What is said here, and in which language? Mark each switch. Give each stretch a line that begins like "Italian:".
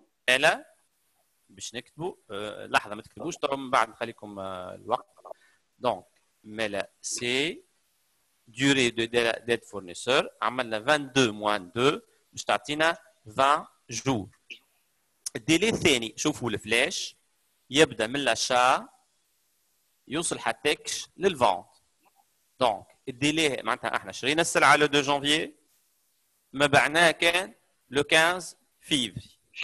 Arabic: إلا باش نكتبوا لحظة ما تكتبوش طبعا من بعد نخليكم الوقت.
French: Donc, مالا سي durée de dette fournisseur
Arabic: عملنا
French: 22 moins 2
Arabic: باش تعطينا
French: 20 jours.
Arabic: الديلي الثاني شوفوا الفلاش يبدا من لاشا يوصل حتىكش للفونت. دونك الديلي معناتها احنا شرينا السلعه لو 2 جانفي ما بعناها كان لو 15 فيفري.